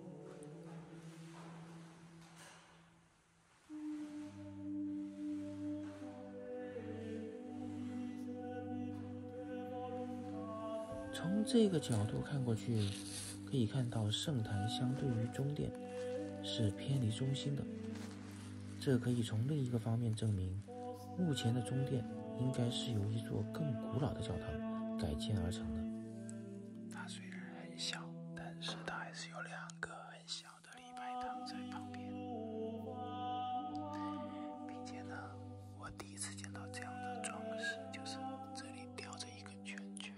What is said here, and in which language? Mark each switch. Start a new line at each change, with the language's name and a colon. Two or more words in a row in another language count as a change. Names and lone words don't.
Chinese: 从這個角度看過去，可以看到聖壇相對於中殿是偏離中心的。這可以從另一個方面證明，目前的中殿應該是由一座更古老的教堂改建而成的。它雖然很小，但是它還是有2個很小的禮拜堂在旁邊，並且呢，我第一次見到這樣的裝飾，就是這裡吊着一個圈圈。